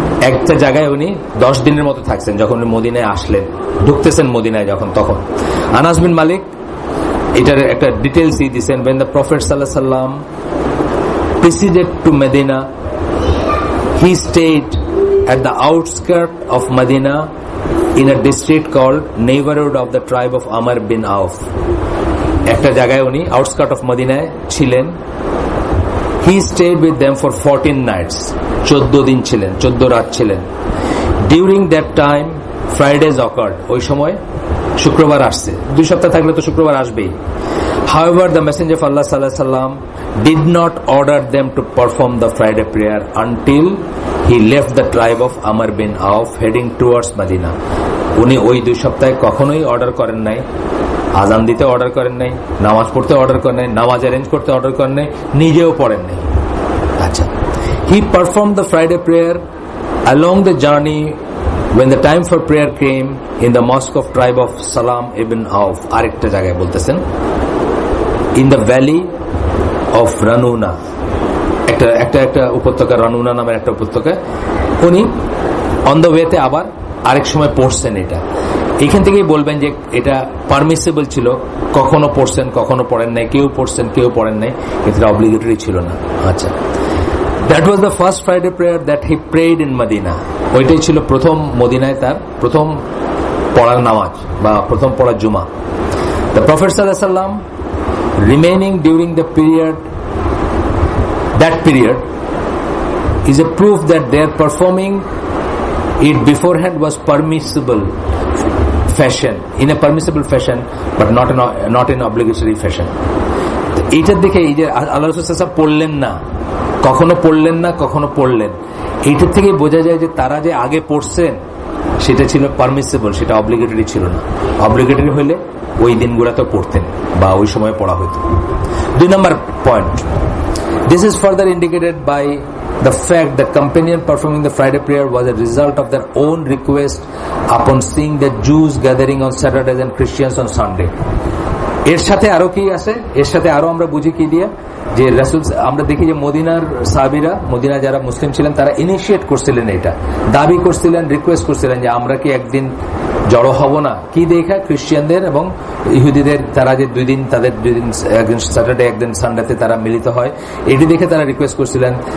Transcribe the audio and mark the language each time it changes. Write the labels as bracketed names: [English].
[Bangla] একটা জায়গায় উনি 10 দিনের মতো থাকছেন যখন উনি মদিনায় আসলেন, ঢুকতেছেন মদিনায় যখন, তখন আনাস বিন মালিক এটার একটা ডিটেলস দিয়ে দিচ্ছেন। [English] when the Prophet sallallahu alaihi wasallam proceeded to Medina, he stayed at the outskirts of Medina in a district called neighborhood of the tribe of Amr bin Auf. [Bangla] একটা জায়গায় উনি আউটস্কার্ট অফ মদিনায় ছিলেন। [English] he stayed with them for 14 nights, [Bangla] 14 দিন ছিলেন, 14 রাত ছিলেন। [English] during that time Fridays occurred, [Bangla] ওই সময় শুক্রবার আসছে, 2 সপ্তাহ থাকলে তো শুক্রবার আসবেই। [English] however the messenger of Allah sallallahu alaihi wasallam did not order them to perform the Friday prayer until he left the tribe of Amr bin Auf heading towards Medina. [Bangla] উনি ওই 2 সপ্তাহে কখনোই অর্ডার করেন নাই, আজান দিতে অর্ডার করেন নাই, নামাজ পড়তে অর্ডার করেন নাই, নামাজ অ্যারেঞ্জ করতে অর্ডার করেন নাই, নিজেও পড়েন নাই। [English] আচ্ছা, he performed the Friday prayer along the journey when the time for prayer came in the mosque of tribe of Salam ibn Auf, [Bangla] আরেকটা জায়গায় বলতেছেন, [English] in the valley of Ranuna, [Bangla] একটা উপত্যকা, রানুনা নামের একটা উপত্যকা, উনি অন দ্য ওয়েতে আবার আরেক সময় পড়ছেন। এটা এখান থেকেই বলবেন যে এটা পারমিসিবল ছিল, কখনো পড়ছেন কখনো পড়েন নাই, কেউ পড়ছেন কেউ পড়েন নাই, এটা অব্লিগেটরি ছিল না। [English] আচ্ছা, that was the first Friday prayer that he prayed in Medina. [Bangla] ওইটাই ছিল প্রথম মদিনায় তার প্রথম পড়ার নামাজ বা প্রথম পড়ার জুমা। [English] The prophet সাল্লাল্লাহু আলাইহি ওয়াসাল্লাম remaining during the period, that period is a proof that their performing it beforehand was permissible fashion, in a permissible fashion, but not in obligatory fashion. [Bangla] এইটার দেখে এই যে আল্লাহ রাসূল সাল্লাল্লাহু আলাইহি ওয়াসাল্লাম পড়লেন না, কখনো পড়লেন না, কখনো পড়লেন, এইটার থেকে বোঝা যায় যে তারা যে আগে পড়ছেন সেটা ছিল পারমিসিবল, সেটা অব্লিগেটরি ছিল না। অব্লিগেটরি হলে ওই দিনগুলোতে পড়তেন বা ওই সময় পড়া হতো। 2 নম্বর point, [English] this is further indicated by the fact that companion performing the Friday prayer was a result of their own request upon seeing the Jews gathering on Saturdays and Christians on Sunday. [Bangla] এর সাথে আরো কি আছে, এর সাথে আরো আমরা বুঝি কি দিয়ে, যে রাসূল, আমরা দেখি যে মদিনার সাহাবীরা, মদিনা যারা মুসলিম ছিলেন তারা ইনিশিয়েট করছিলেন, এটা দাবি করছিলেন, রিকোয়েস্ট করছিলেন যে আমরা কি একদিন জড়ো হব না, কি দেখা খ্রিস্টানদের এবং ইহুদিদের, তারা যে 2 দিন, তাদের 2 দিন, একদিন স্যাটারডে একদিন সানডেতে তারা মিলিত হয়, এটি দেখে তারা রিকোয়েস্ট করছিলেন।